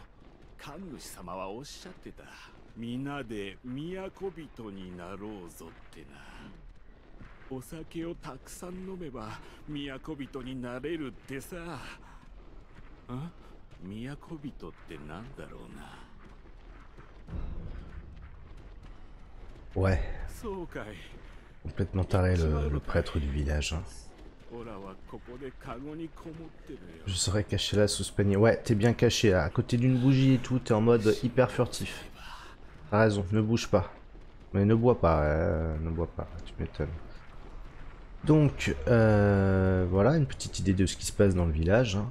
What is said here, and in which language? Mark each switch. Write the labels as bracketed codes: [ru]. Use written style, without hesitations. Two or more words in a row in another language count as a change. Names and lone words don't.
[ja] 神主様はおっしゃってた。皆で都人になろうぞってな。お酒をたくさん飲めば都人になれるってさ。都人ってなんだろうな。 [fr] Ouais, [ja] そうかい。 [fr] complètement taré le prêtre du village. Hein. [ja] オラはここでカゴにこもってるよ。 [fr] Je serais caché là sous ce panier. Ouais, t'es bien caché là, à côté d'une bougie et tout, t'es en mode hyper furtif. T'as raison, ne bouge pas. Mais ne bois pas, ne bois pas, tu m'étonnes. Donc, voilà, une petite idée de ce qui se passe dans le village. Hein.